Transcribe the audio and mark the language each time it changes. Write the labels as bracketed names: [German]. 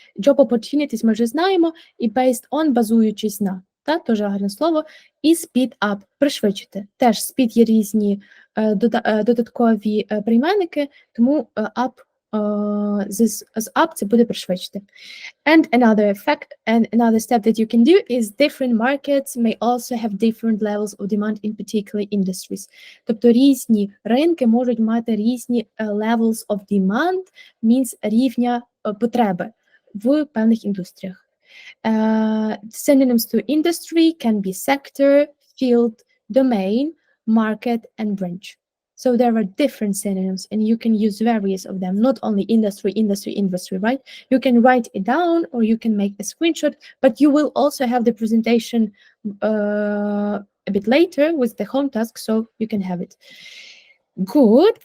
[Ukrainian] Job opportunities ми вже знаємо, і based on, базуючись на, теж гарне слово, і speed up, пришвидшити. Теж speed є різні додаткові прийменники, тому up, з up це буде пришвидшити. [English] And another step that you can do is different markets may also have different levels of demand in particular industries. [Ukrainian] Тобто різні ринки можуть мати різні [English] levels of demand, means [Ukrainian] рівня потреби в певних індустріях. [English] Synonyms to industry can be sector, field, domain, market, and branch. So there are different synonyms, and you can use various of them, not only industry, right? You can write it down or you can make a screenshot, but you will also have the presentation a bit later with the home task, so you can have it. Good.